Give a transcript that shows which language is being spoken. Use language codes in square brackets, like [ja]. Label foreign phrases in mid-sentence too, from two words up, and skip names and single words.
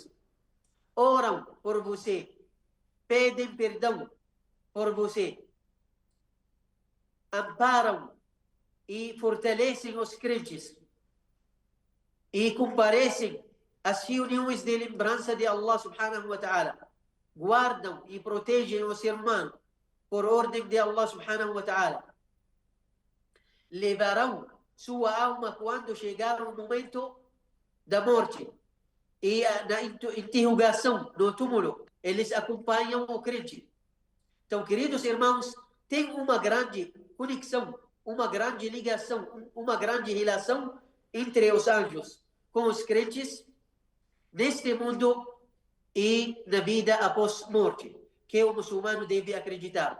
[pt] Oram por você, pedem perdão por você, amparam e fortalecem os crentes e comparecem às reuniões de lembrança de [ar] الله سبحانه وتعالى. [pt] Guardam e protegem o ser humano por ordem de [ar] الله سبحانه وتعالى. [pt] Levarão sua alma quando chegar o momento da morte e na interrogação no túmulo. Eles acompanham o crente. Então, queridos irmãos, tem uma grande conexão, uma grande ligação, uma grande relação entre os anjos com os crentes neste mundo e na vida após morte, que o muçulmano deve acreditar.